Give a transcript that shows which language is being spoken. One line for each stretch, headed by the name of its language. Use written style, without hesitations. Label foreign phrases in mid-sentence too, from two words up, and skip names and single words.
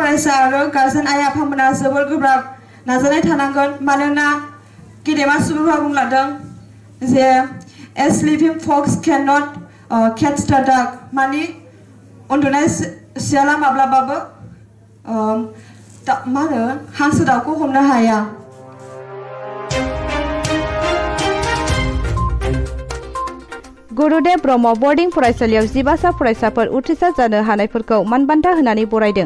Bodo: फरायसा आरो गार्जेन आइ आफामोना जोबोर गोब्राब नाजानाय थानांगोन मानोना गेदेमा सुबुंफोरा बुंलांदों जे
English: as living folks cannot catch the dark
Bodo: माने उन्दुनाय सियाला माब्लाबाबो मा होनो हांसो दाउखौ हमनो हाया गुरुदेव ब्रह्म बर्डिं फरायसालियाव 12 फरायसाफोर उथ्रिसार जानो हानायफोरखौ मानबान्था होनानै बरायदों।